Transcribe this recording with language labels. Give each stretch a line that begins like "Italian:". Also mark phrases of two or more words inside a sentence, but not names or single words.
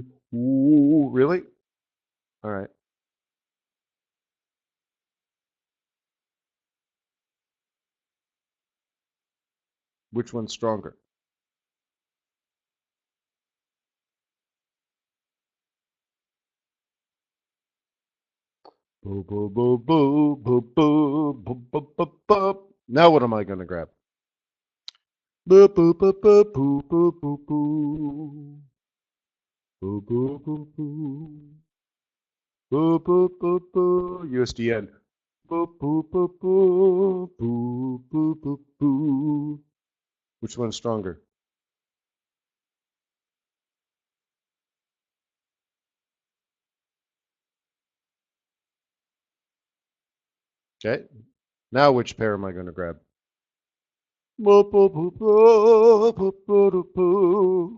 English: Ooh, really? All right. Which one's stronger? Boo, boo, boo, boo, boo, boo, boo, boo, boo, boo. Now what am I going to grab? Boo, boo, boo, boo, boo, boo, boo, boo. Boo, boo, boo, boo. Boo, boo, boo, boo. USDN. Boo, boo, boo, boo. Boo, boo, boo, boo. Which one's stronger? Okay. Now which pair am I going to grab? Boo, boo, boo, boo, boo, boo, boo, boo.